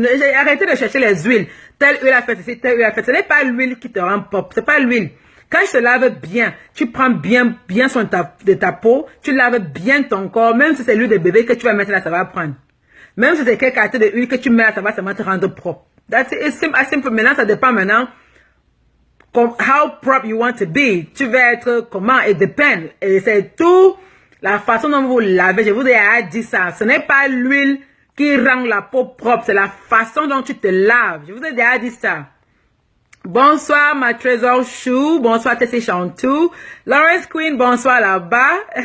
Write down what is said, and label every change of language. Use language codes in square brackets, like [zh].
[fr] J'ai arrêté de chercher les huiles. Telle huile a fait ceci, telle huile a fait. Ce n'est pas l'huile qui te rend propre. C'est pas l'huile. Quand je te lave bien, tu prends bien soin de ta peau. Tu laves bien ton corps. Même si c'est l'huile de bébé que tu vas mettre là, ça va prendre. Même si c'est quelle quantité d'huile que tu mets là, ça va te rendre propre. [en] That's it. It's simple. [fr] Maintenant, ça dépend maintenant [en] how propre you want to be. [fr] Tu veux être comment? [en] It depends. [fr] Et c'est tout la façon dont vous lavez. Je vous ai dit ça. Ce n'est pas l'huile qui rend la peau propre. C'est la façon dont tu te laves. Je vous ai déjà dit ça. Bonsoir, ma trésor chou. Bonsoir, Tessie Chantou. Lawrence Queen, bonsoir là-bas.